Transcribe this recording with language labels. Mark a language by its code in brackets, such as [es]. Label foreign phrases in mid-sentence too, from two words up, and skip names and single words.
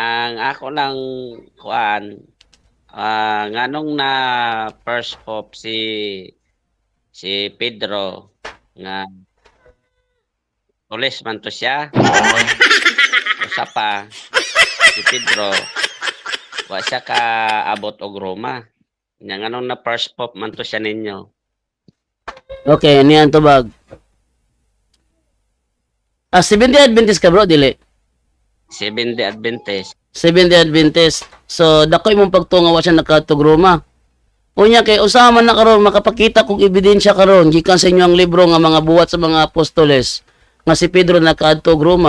[ceb] ang ako lang kuan nganong na first pope si Pedro nga tulis man to siya. Usa pa si Pedro wa siya ka abot og Roma. Nya nganong na first pope man to siya ninyo. [tl] Okay, ano yan to bag? [ceb] Seventh-day Adventist ka bro, dili? Seventh-day Adventist. Seventh-day Adventist. So, dako imong pagtunga wa siya nakatog Roma. Unya kay usaha man na karon makapakita kog ebidensya karon gikan sa inyo ang libro nga mga buhat sa mga apostoles nga si Pedro nakaadto og Roma.